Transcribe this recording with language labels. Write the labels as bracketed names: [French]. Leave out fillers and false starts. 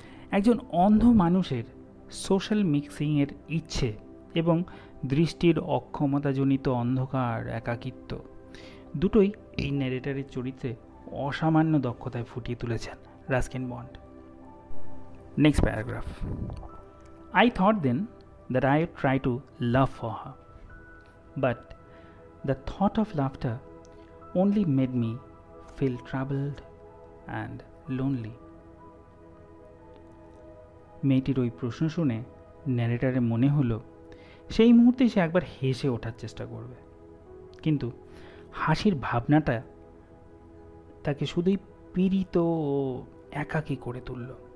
[Bangla] একজন অন্ধ মানুষের সোশ্যাল মিক্সিংয়ের ইচ্ছে এবং দৃষ্টির অক্ষমতাজনিত অন্ধকার একাকিত্ব দুটোই এই ন্যারেটারের চরিত্রে অসামান্য দক্ষতায় ফুটিয়ে তুলেছেন Ruskin bond. Next paragraph. [English] I thought then that I would try to love for her, but the thought of laughter only made me feel troubled and lonely. [Bangla] মেয়েটির ওই প্রশ্ন শুনে ন্যারেটারের মনে হলো সেই মুহূর্তে সে একবার হেসে ওঠার চেষ্টা করবে, কিন্তু হাসির ভাবনাটা তাকে শুধুই পীড়িত ও একাকী করে তুলল।